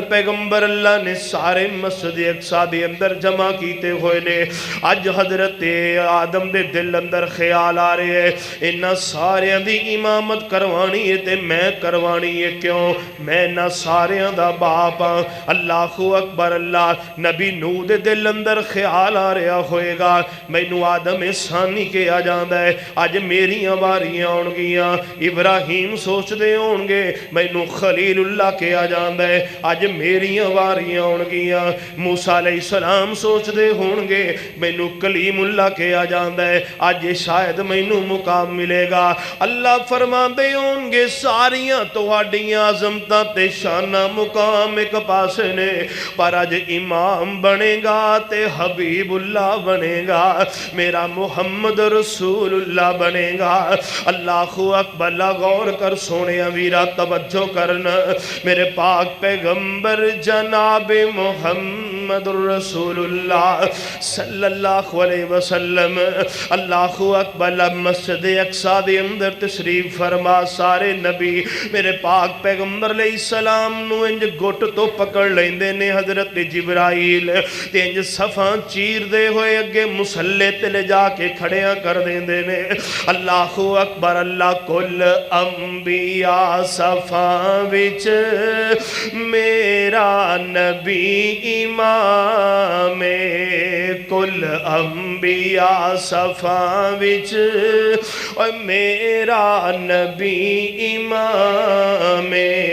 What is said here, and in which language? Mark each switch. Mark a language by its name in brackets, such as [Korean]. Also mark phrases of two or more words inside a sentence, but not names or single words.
[Punjabi] پیغمبر اللہ نے سارے مسجد اقصی دے اندر جمع کیتے ہوئے نے، آج حضرت آدم دے دل اندر خیال آ رہے ہیں انہاں سارے دی امامت کروانی ہے تے میں کروانی ہے، کیوں میں نہ سارے دا باپ، [Arabic] اللہ اکبر، [Punjabi] اللہ نبی نوح دے دل اندر خیال آ رہا ہوئے گا مینوں آدم ثانی کے آ جاندہ ہے، آج میری واریاں ہون گیاں، ابراہیم سوچ دے ہون گے مینوں خلیل اللہ کے آ جاندہ ہے، آج میری واریاں ہون گیاں، موسیٰ علیہ السلام سوچ دے ہون گے مینوں کلیم اللہ کے آ جاندہ ہے، آج شاید مینوں مقام ملے گا، اللہ فرما دے ہون گے ساریاں ਤੁਹਾਡੀਆਂ ਅਜ਼ਮਤਾਂ ਤੇ ਸ਼ਾਨਾਂ ਮੁਕਾਮ ਇੱਕ ਪਾਸੇ ਨੇ, ਪਰ ਅੱਜ ਇਮਾਮ ਬਣੇਗਾ ਤੇ ਹਬੀਬੁੱਲਾਹ ਬਣੇਗਾ, ਮੇਰਾ ਮੁਹੰਮਦ ਰਸੂਲੁੱਲਾਹ ਬਣੇਗਾ। [Arabic] الله أكبر. [Punjabi] ਗ਼ੌਰ ਕਰ ਸੋਹਣੇ ਵੀਰਾ, ਤਵੱਜੋ ਕਰਨਾ, ਮੇਰੇ ਪਾਕ ਪੈਗ਼ੰਬਰ ਜਨਾਬ ਮੁਹੰਮਦ ਰਸੂਲੁੱਲਾਹ [Arabic] صلى الله عليه وسلم الله أكبر [Punjabi] ਮਸਜਿਦ ਅਕਸਾ ਦੇ ਅੰਦਰ ਤਸ਼ਰੀਫ਼ ਫ਼ਰਮਾ। ਸਾਰੇ ਨਬੀ ਮੇਰੇ ਪਾਕ ਪੈਗ਼ੰਬਰ ਅਲੈਹਿਸਸਲਾਮ ਨੂੰ ਇੰਜ ਗੁੱਟ ਤੋਂ ਪਕੜ ਲੈਂਦੇ ਨੇ ਹਜ਼ਰਤ ਜਿਬਰਾਈਲ, ਤੇ ਇੰਜ ਸਫ਼ਾਂ ਚੀਰਦੇ ਹੋਏ ਅੱਗੇ ਮੁਸੱਲੇ ਤੇ ਲੈ ਜਾਕੇ ਖੜ੍ਹਿਆਂ ਕਰ ਦੇਂਦੇ ਨੇ। [Arabic] الله أكبر. [Punjabi] ਅੱਲ੍ਹਾ ਕੁੱਲ ਅੰਬੀਆ ਸਫ਼ਾਂ ਵਿੱਚ ਮੇਰਾ ਨਬੀ ਇਮਾਮੇ, ਕੁੱਲ ਅੰਬੀਆ ਸਫ਼ਾਂ ਵਿੱਚ ਔਰ ਮੇਰਾ ਨਬੀ ਇਮਾਮੇ।